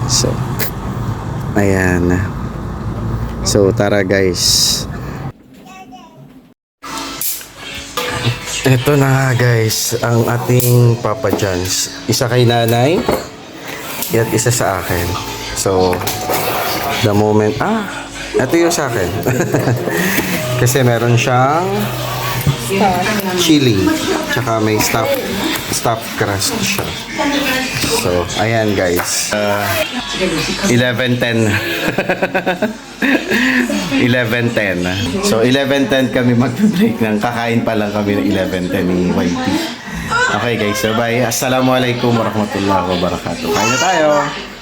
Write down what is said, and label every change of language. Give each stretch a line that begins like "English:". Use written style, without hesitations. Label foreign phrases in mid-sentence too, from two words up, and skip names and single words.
Filipino: So ayan, so tara guys. Ito na nga guys ang ating Papa John's. Isa kay nanay at isa sa akin. So
English: the moment
Filipino: ito yung sa akin. Kasi meron siyang chili tsaka may
English: stuffed crust
Filipino: siya. So ayan guys, 11:10. 11:10. So 11:10 kami mag-break ng kakain pa lang kami ng 11:10 ni YP.
English: Okay guys, so bye.
Arabic: السلام عليكم ورحمة الله وبركاته.
Filipino: Kain na tayo.